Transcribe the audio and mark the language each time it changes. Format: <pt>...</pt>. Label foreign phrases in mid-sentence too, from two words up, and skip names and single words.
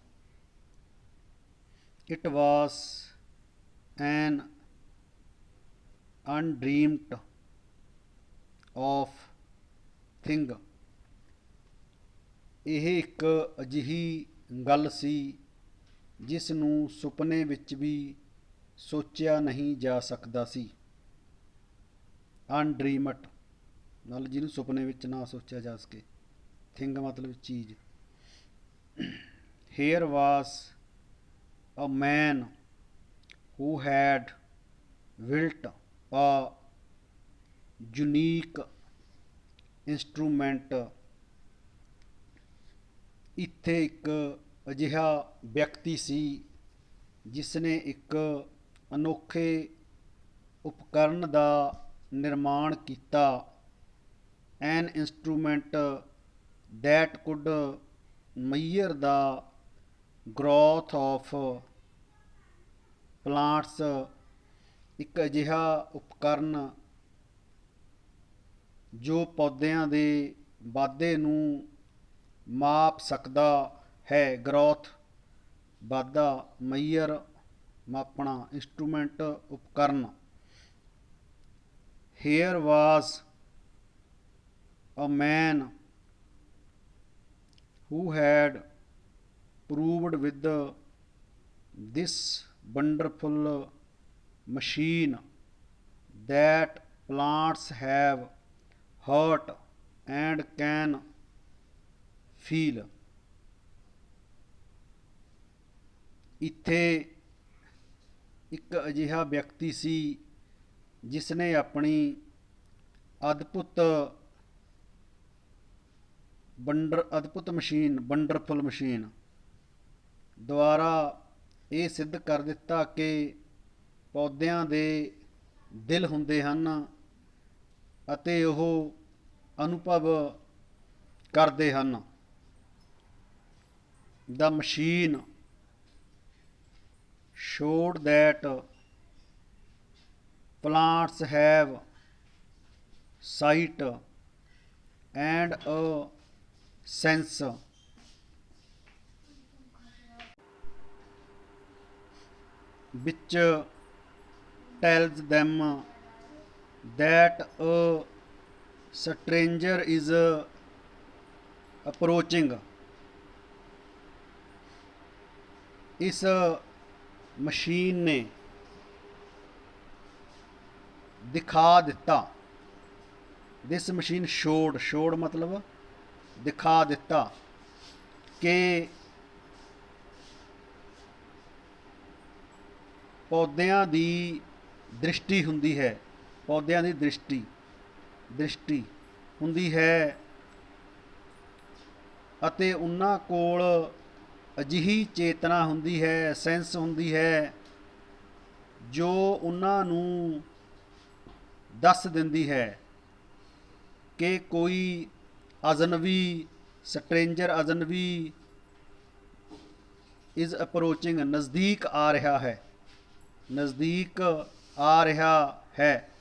<en>It was an undreamed of thing,</en> <pa>ਇਹ ਇੱਕ ਅਜਿਹੀ ਗੱਲ ਸੀ ਜਿਸ ਨੂੰ ਸੁਪਨੇ ਵਿੱਚ ਵੀ ਸੋਚਿਆ ਨਹੀਂ ਜਾ ਸਕਦਾ ਸੀ। ਅਨਡ੍ਰੀਮਡ ਨਾਲ ਜਿਹਨੂੰ ਸੁਪਨੇ ਵਿੱਚ ਨਾ ਸੋਚਿਆ ਜਾ ਸਕੇ। ਥਿੰਗ ਮਤਲਬ ਚੀਜ਼।</pa> <en>Here was a man who had built a unique instrument.</en> <pa>ਇੱਥੇ ਇੱਕ ਅਜਿਹਾ ਵਿਅਕਤੀ ਸੀ ਜਿਸ ਨੇ ਇੱਕ ਅਨੋਖੇ ਉਪਕਰਨ ਦਾ ਨਿਰਮਾਣ ਕੀਤਾ।</pa> <en>an instrument that could measure the growth of plants,</en> <pa>ਇੱਕ ਅਜਿਹਾ ਉਪਕਰਨ ਜੋ ਪੌਦਿਆਂ ਦੇ ਵਾਧੇ ਨੂੰ ਮਾਪ ਸਕਦਾ ਹੈ। ਗਰੋਥ, ਵਾਧਾ, ਮਈਅਰ, ਮਾਪਣਾ, ਇੰਸਟਰੂਮੈਂਟ, ਉਪਕਰਨ।</pa> <en>Here was a man who had proved with this wonderful machine that plants have heart and can feel.</en> <pa>ਇੱਥੇ ਇੱਕ ਅਜਿਹਾ ਵਿਅਕਤੀ ਸੀ ਜਿਸ ਨੇ ਆਪਣੀ ਅਦਭੁਤ ਮਸ਼ੀਨ,</pa> <en>wonderful machine</en> <pa>ਦੁਆਰਾ ਇਹ ਸਿੱਧ ਕਰ ਦਿੱਤਾ ਕਿ ਪੌਦਿਆਂ ਦੇ ਦਿਲ ਹੁੰਦੇ ਹਨ ਅਤੇ ਉਹ ਅਨੁਭਵ ਕਰਦੇ ਹਨ।</pa> <en>The machine showed that plants have sight and a sense which tells them that a stranger is approaching.</en> <pa>ਇਸ ਮਸ਼ੀਨ ਨੇ ਦਿਖਾ ਦਿੱਤਾ,</pa> <en>this machine showed</en> <pa>ਮਤਲਬ ਦਿਖਾ ਦਿੱਤਾ ਕਿ ਪੌਦਿਆਂ ਦੀ ਦ੍ਰਿਸ਼ਟੀ ਹੁੰਦੀ ਹੈ, ਪੌਦਿਆਂ ਦੀ ਦ੍ਰਿਸ਼ਟੀ ਹੁੰਦੀ ਹੈ ਅਤੇ ਉਹਨਾਂ ਕੋਲ ਅਜਿਹੀ ਚੇਤਨਾ ਹੁੰਦੀ ਹੈ, ਸੈਂਸ ਹੁੰਦੀ ਹੈ ਜੋ ਉਹਨਾਂ ਨੂੰ ਦੱਸ ਦਿੰਦੀ ਹੈ ਕਿ ਕੋਈ ਅਜਨਬੀ ਅਜਨਬੀ</pa> <en>is approaching,</en> <pa>ਨਜ਼ਦੀਕ ਆ ਰਿਹਾ ਹੈ, ਨਜ਼ਦੀਕ ਆ ਰਿਹਾ ਹੈ।</pa>